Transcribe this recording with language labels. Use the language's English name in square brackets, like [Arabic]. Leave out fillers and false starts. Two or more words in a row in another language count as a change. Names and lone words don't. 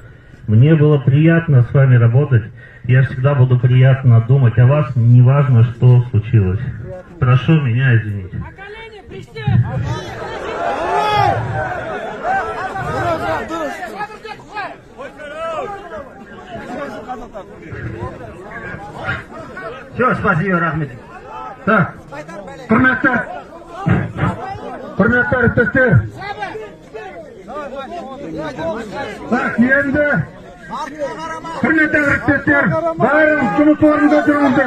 [Russian] Мне было приятно с вами работать. Я всегда буду приятно думать о вас, неважно, что случилось. Прошу меня извинить. Все, спасибо, рахмет. [Kazakh] Так, құрметті әріптестер. Так, енді құрметті әріптестер, бәріміз жұмыс орнында тұрыңыздар.